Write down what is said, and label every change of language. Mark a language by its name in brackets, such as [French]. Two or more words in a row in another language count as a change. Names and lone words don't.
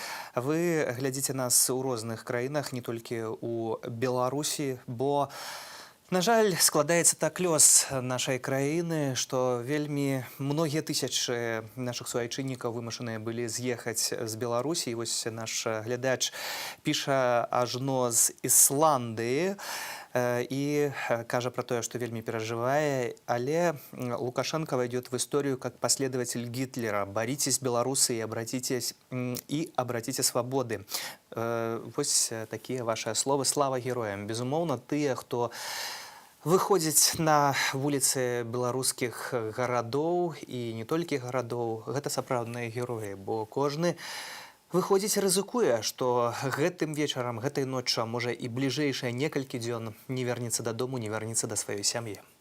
[Belarusian] Вы глядзіце нас у розных краінах, не толькі ў Беларусі, бо на жаль, складаецца так лёс нашай краіны, што вельмі многія тысячы нашых суайчыннікаў вымушаныя былі з'ехаць з Беларусі. І вось наш глядач піша ажно з Ісландыі і кажа пра тое, што вельмі перажывае, але Лукашенко [Russian] войдет в историю как последователь Гитлера. Боритесь, белорусы, и обратите свободы. [Belarusian] Вось такія ваши словы. Слава героям. Безумоўна, тыя, хто выходзіць на вуліцы беларускіх гарадоў і не толькі гарадоў, гэта сапраўдныя героі, бо кожны выходзіць рызыкуе, што гэтым вечарам, гэтай ноччу, можа і бліжэйшыя некалькі дзён не вернецца дадому, не вернецца да сваёй сям'і.